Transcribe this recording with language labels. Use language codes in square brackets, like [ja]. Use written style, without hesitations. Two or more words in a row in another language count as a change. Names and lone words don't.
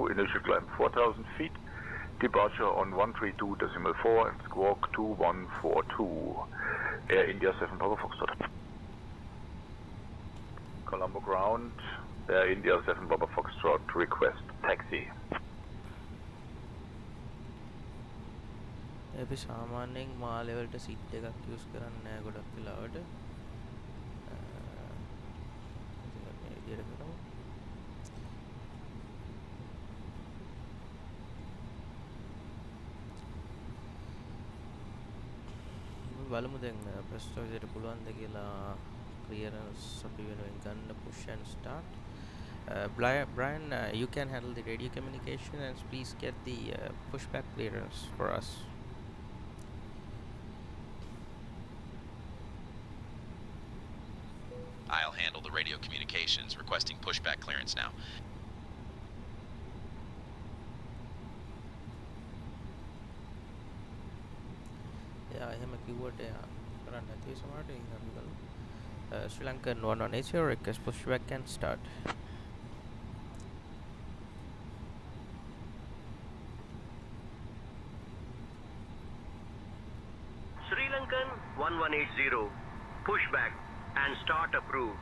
[en] Initial climb 4,000 feet. Departure on 132.4 and squawk 2142. Air India 7 Papa Foxtrot. Colombo ground. Air India 7 Papa Foxtrot. Request taxi. [si] අපි සාමාන්‍යයෙන් මා ලෙවල්ට සීට් එකක් යූස් කරන්නේ නැහැ ගොඩක් වෙලාවට. ඉතින් අපි මේ විදිහට කරමු. බලමු දැන් ප්‍රශ්න විදිහට පුළුවන්ද කියලා clearance අපි වෙනුවෙන් ගන්න [en] push and start. Brian, you can handle the radio communication and please get the pushback clearance for us. I'll handle the radio communications, requesting pushback clearance now. Yeah, [si] එහෙම කිව්වට එයා කරන්න නැති සමහරට ඉතින් අපි බලමු. [en] Sri Lankan 1180 request pushback can start. Sri Lankan 1180, pushback and start approved.